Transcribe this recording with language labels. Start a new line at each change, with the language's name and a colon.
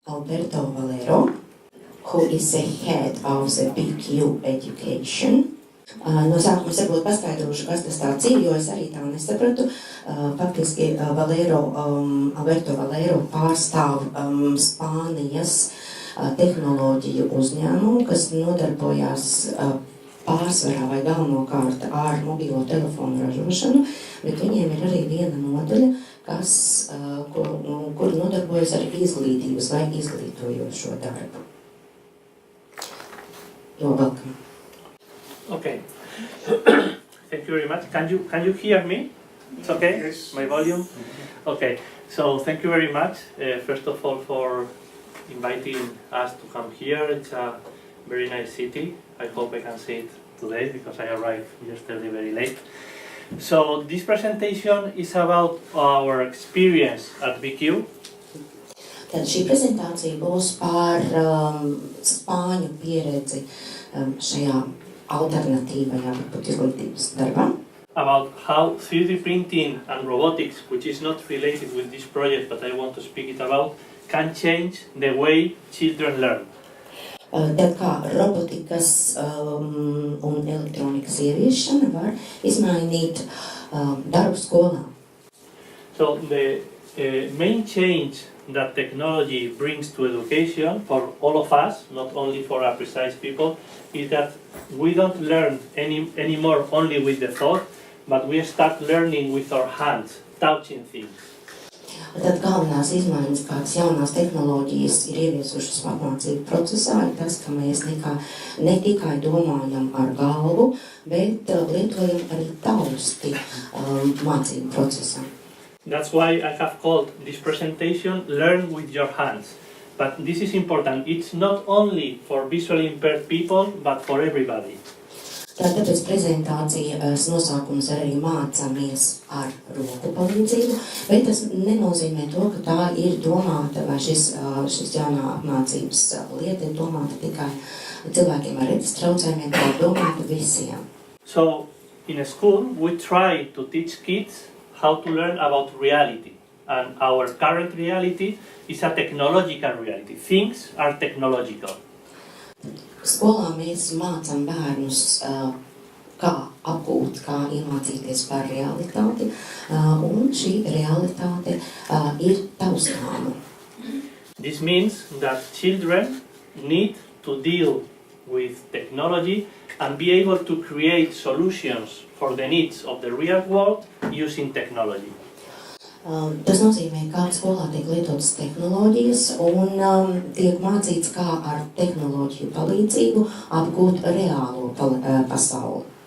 English: Alberto Valero, who is the head of the BQ education.
Latvian: No sākuma es varbūt paskaidrošu, kas tas tāds ir, jo es arī tā nesapratu. Faktiski Alberto Valero pārstāv Spānijas tehnoloģiju uzņēmumu, kas nodarbojās pārsvarā vai galvenokārt ar mobilo telefonu ražošanu, bet viņiem ir arī viena nodaļa, kur nodarbojas ar izglītības vai izglītojošo darbu.
English: You're welcome. Okay. Thank you very much. Can you hear me? It's okay? Yes. My volume? Okay. So thank you very much, first of all, for inviting us to come here. It's a very nice city. I hope I can see it today because I arrived yesterday very late. So this presentation is about our experience at BQ.
Latvian: Tad šī prezentācija būs par spāņu pieredzi šajā alternatīvajā izglītības darbā.
English: About how 3D printing and robotics, which is not related with this project, but I want to speak it about, can change the way children learn.
Latvian: Tad kā robotikas un elektronikas ieviešana var izmainīt darbu skolā.
English: So the main change that technology brings to education for all of us, not only for our precise people, is that we don't learn anymore only with the thought, but we start learning with our hands, touching things.
Latvian: Tad galvenās izmaiņas, kādas jaunās tehnoloģijas ir ieviesušas apmācību procesā, ir tas, ka mēs ne tikai domājam ar galvu, bet lietojam arī tausti mācību procesā.
English: That's why I have called this presentation Learn with your hands. But this is important. It's not only for visually impaired people, but for everybody.
Latvian: Tāpēc prezentācijas nosaukums arī mācāmies ar roku palīdzību, bet tas nenozīmē to, ka tā ir domāta, vai šis jaunā apmācības lieta ir domāta tikai cilvēkiem ar redzes traucējumiem, tā ir domāta visiem.
English: So, in a school, we try to teach kids how to learn about reality. And our current reality is a technological reality. Things are technological.
Latvian: Skolā mēs mācām bērnus, kā apgūt, kā iemācīties par realitāti, un šī realitāte ir taustāma.
English: This means that children need to deal with technology and be able to create solutions for the needs of the real world using technology.
Latvian: Tas nozīmē, kā skolā tiek lietotas tehnoloģijas un tiek mācīts, kā ar tehnoloģiju palīdzību apgūt reālo pasauli.